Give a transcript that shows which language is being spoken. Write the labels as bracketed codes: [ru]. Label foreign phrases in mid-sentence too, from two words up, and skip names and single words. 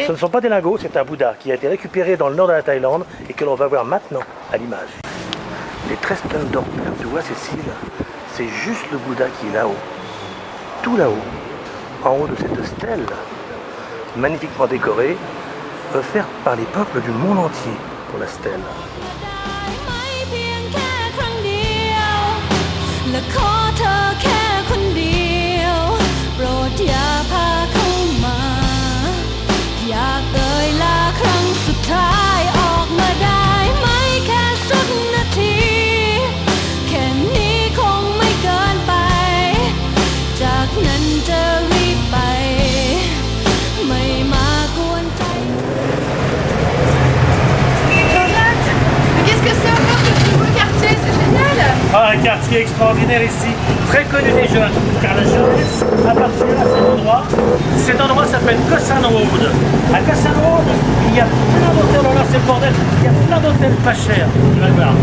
[fr] Ce ne sont pas des lingots, c'est un Bouddha qui a été récupéré dans le nord de la Thaïlande et que l'on va voir maintenant à l'image. Les 13 tonnes d'or pur, tu vois Cécile, c'est juste le Bouddha qui est là-haut. Tout là-haut, en haut de cette stèle, magnifiquement décorée, offerte par les peuples du monde entier pour la stèle. [th] ได้ไหมเพียงแค่ครั้งเดียวและขอเธอแค่คนเดียวโปรดอย่าพาเข้ามาอยากเอ่ยลาครั้งสุดท้ายออกมาได้ไหมแค่สักนาทีแค่นี้คงไม่เกินไปจากนั้นจะรีบไปไม่มากวนใจ [fr] Mais qu'est-ce que c'est encore ce nouveau quartier? C'est génial! Ah, un quartier extraordinaire ici, très connu des jeunes, car la jeunesse appartient à cet endroit. Cet endroit s'appelle Koh San Road. À Koh San Road, il y a plein d'hôtels, alors là c'est le bordel, il y a plein d'hôtels pas chers, tu vas voir.